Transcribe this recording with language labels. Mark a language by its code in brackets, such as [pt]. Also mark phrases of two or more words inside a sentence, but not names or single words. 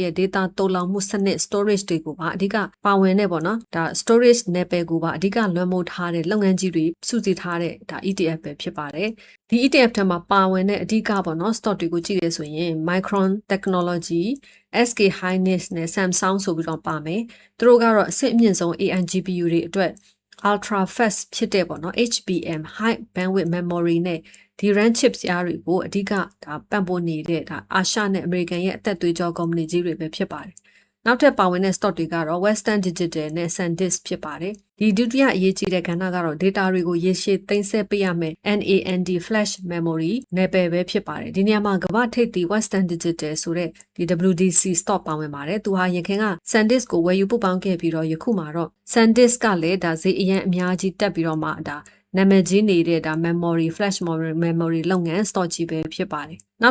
[my] ရဲ့ data တုံ့လောက်မှုစနစ် storage တွေကိုပါအဓိကပါဝင်နေပေါ့နော်ဒါ storage နယ်ပယ်ကိုပါအဓိကလွှမ်းမိုးထားတဲ့လုပ်ငန်းကြီးတွေစုစ ည်းထားတဲ့ဒါ ETF ပဲဖြစ်ပါတယ်ဒီ ETF ထဲမှာပါဝင်တဲ့အဓိကပေါ့နော် stock တွေကိုကြည့်ရဆိုရင် Micron Technology, SK Hynix နဲ့ Samsung ဆိုပြီးတော့ပါမယ်သူတို့ကတော့အဆင့်အမြင့်ဆုံး [en] AI GPU [my] တွေအတွက် [en] ultra fast [my] ဖြစ်တဲ့ပေါ့နော် HBM [en] high bandwidth memory [my] နဲ့ [en] DRAM chips [my] အားတွေကိုအဓိကဒါပံ့ပိုးနေတဲ့ဒါအာရှနဲ့အမေရိကန်ရဲ့အသက်သွေးကြောကုမ္ပဏီကြီးတွေပဲဖြစ်ပါတယ်နောက်ထပ်ပါဝင်တဲ့ stock တွေကတော့ Western Digital နဲ့ SanDisk ဖြစ်ပါတယ် ဒီဒုတိယအရေးကြီးတဲ့ကဏ္ဍကတော့ data တွေကိုရေရှည်သိမ်းဆည်းပေးရမယ် [en] NAND flash memory [my] နယ်ပယ်ပဲဖြစ်ပါတယ်ဒီနေရာမှာကမ္ဘာထိပ်သီး Western Digital ဆိုတဲ့ဒီ WDC stock ပါဝင်ပါတယ်သူဟာရခင်က SanDisk ကိုဝယ်ယူပို့ပေါင်းခဲ့ပြီးတော့ယခုမှာတော့ SanDisk ကလည်းဒါဈေးအရင်အများကြီးတက်ပြီးတော့မှဒါနာမည်ကြီးနေတဲ့ဒါ [en] memory flash memory [my] လုပ်ငန်း stock ကြီးပဲဖြစ်ပါတယ်နောက်